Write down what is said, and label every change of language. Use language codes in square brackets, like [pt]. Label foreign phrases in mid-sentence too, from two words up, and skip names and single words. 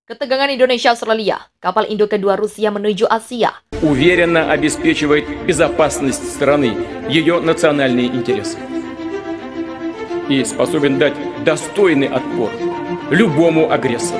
[id] Ketegangan Indonesia-Australia, kapal induk kedua Rusia menuju Asia. [ru] Уверенно обеспечивает безопасность страны, ее национальные интересы. И способен дать достойный отпор любому агрессору.